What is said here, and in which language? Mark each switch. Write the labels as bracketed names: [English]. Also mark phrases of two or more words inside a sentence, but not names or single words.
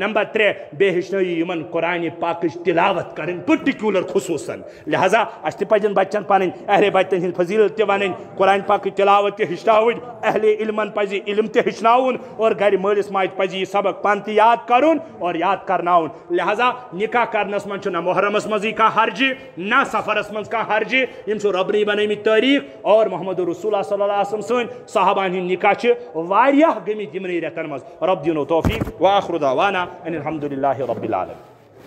[Kashmiri] نمبر 3 بے ہچنو یمن قرآن پاکش تلاوت کرن پرٹیکولر خصوصاً. لہذا اس پزن بچن پن اہل بیتن ہند فضیلت تہ ون قرآن پاک تلاوت تہ ہچناون اہل علمن پز علم تہ ہچناون اور گھر مالس ماج پز یہ سبق پان تہ یاد کرن اور یاد کرناون. لہذا نکاح کرنس من نہ محرمس مزی کا حرجہ نہ سفرس من کا حرجہ. یم ربنی بنمت تاریخ اور محمد رسول اللہ صلی اللہ علیہ وسلم سن صحابان ہند نکاح واریاہ گمت یمنی ریتن مز. رب دینو توفیق. [Arabic] وآخر دعوانا ان الحمد للہ رب العالمین.